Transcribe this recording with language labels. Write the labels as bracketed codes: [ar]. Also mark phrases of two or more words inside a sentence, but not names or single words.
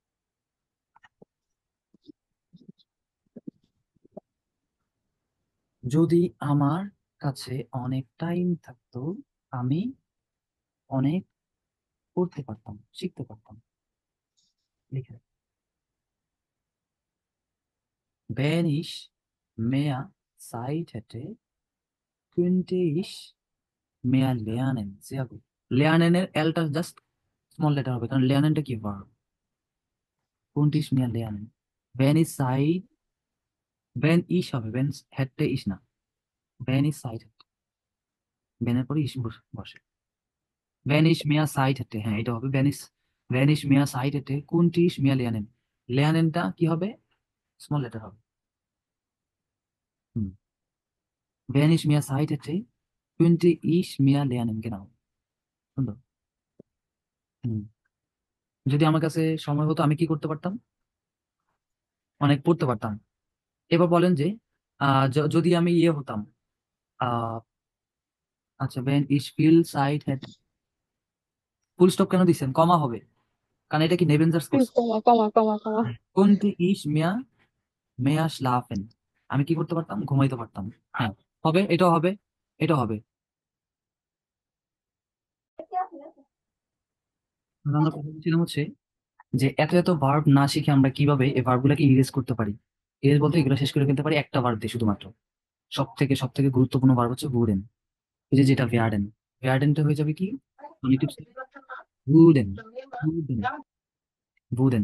[bn] যদি আমার কাছে অনেক টাইম থাকতো আমি অনেক পড়তে পারতাম, শিখতে পারতাম। লিখে, [de] wenn ich mehr Zeit hätte könnte ich mehr lernen, sehr gut। [bn] lernen এর এলটা জাস্ট [en] small letter [bn] হবে, কারণ lernenটা কি ভার্ব, [de] könnte ich mehr lernen, wenn ich Zeit, wenn ich হবে, wenn hätte ich না, wenn ich Zeit hätte, wenn [bn] এর পরে [de] ich বসে, wenn ich mehr Zeit hätte, [bn] হ্যাঁ এটা হবে, [de] wenn ich mehr Zeit hätte könnte ich mehr lernen, [bn] lernenটা কি হবে, [en] small letter [bn] হবে। হুম, [de] wenn ich mehr Zeit hätte könnte ich mehr lernen, genau, [bn] সুন্দর। হুম, যদি আমার কাছে সময় হতো আমি কি করতে পারতাম, অনেক পড়তে পারতাম। এবার বলেন যে যদি আমি ইয়ে হতাম, আহ আচ্ছা, [de] when ich viel Zeit hätte, [bn] ফুল স্টপ কেন দিচ্ছেন, কমা হবে, কারণ এটা কি নেবেনজার্স করছে। কমা কমা কমা কমা [de] könnte ich mehr schlafen, [bn] আমি কি করতে পারতাম, ঘুমাইতে পারতাম। হ্যাঁ, হবে, এটাও হবে, এটাও হবে। আর আমরা কথা বলছিলাম হচ্ছে যে এত এত ভার্ব না শিখে আমরা কিভাবে এই ভার্ব গুলাকে ইরেজ করতে পারি। ইরেজ বলতে এগুলো শেষ করে ফেলতে পারি একটা ভার্ব দিয়ে শুধুমাত্র। সব থেকে গুরুত্বপূর্ণ ভার্ব হচ্ছে গুডেন, এই যে যেটা ভেয়ার্ডেন, ভেয়ার্ডেনটা হয়ে যাবে কি, গুডেন, গুডেন, গুডেন।